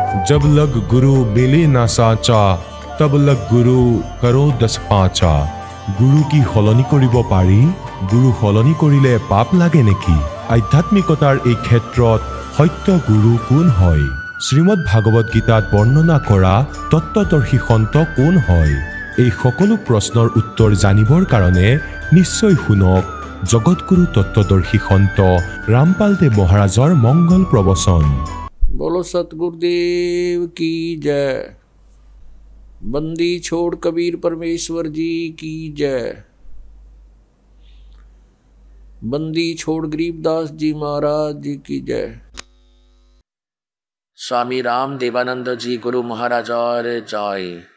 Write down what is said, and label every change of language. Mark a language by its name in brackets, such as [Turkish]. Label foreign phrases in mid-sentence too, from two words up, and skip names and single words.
[Hindi] जब लग गुरु मिले ना साचा, तब लग गुरु करो 10 पाँचा। गुरु की [Assamese] सलনি কৰিব পাৰি, গুৰু সলনি কৰিলে পাপ লাগে নেকি? আধ্যাত্মিকতাৰ এই ক্ষেত্ৰত সত্য গুৰু কোন হয়? শ্ৰীমদ ভাগৱত গীতাত বৰ্ণনা কৰা তত্ত্বদৰ্শী সন্ত কোন হয়? এই সকলো প্ৰশ্নৰ উত্তৰ জানিবৰ কাৰণে নিশ্চয় শুনক জগতগুৰু তত্ত্বদৰ্শী সন্ত ৰামপাল দেৱ মহাৰাজৰ মংগল প্ৰবচন। [Hindi] बोलो सतगुरुदेव की जय। बंदी छोड़ कबीर परमेश्वर जी की जय। बंदी छोड़ गरीबदास जी महाराज जी की जय। स्वामी राम देवानंद जी गुरु महाराज और जय।